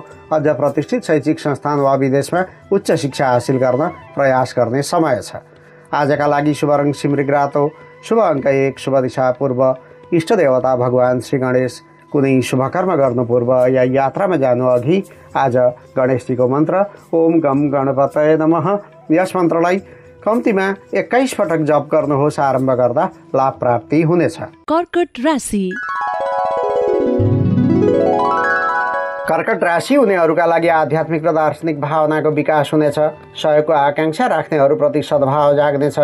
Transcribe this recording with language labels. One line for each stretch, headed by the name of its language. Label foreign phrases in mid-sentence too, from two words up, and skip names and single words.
Nepali: अझ प्रतिष्ठित शैक्षिक संस्थान वा विदेशमा उच्च शिक्षा हासिल गर्न प्रयास गर्ने समय छ। आजका लागि शुभ रङ सिमरिक रातो, शुभ अङ्क 1, शुभ दिशा पूर्व, इष्ट देवता भगवान श्री गणेश। कुनै शुभ कर्म गर्नु पूर्व या यात्रामा जानु अघि आज गणेशजीको मन्त्र
Sanskrit: ओम गम गणपतये नमः
Nepali: यस मन्त्रलाई कम्तीमा 21 पटक जप गर्नुहोस्। आरम्भ गर्दा लाभ प्राप्ति हुनेछ। कर्कट राशि। कर्कट राशि हुनेहरूका लागि आध्यात्मिक र दार्शनिक भावनाको विकास हुनेछ। सहयोगको आकाङ्क्षा राख्नेहरूप्रति सद्भाव जाग्नेछ।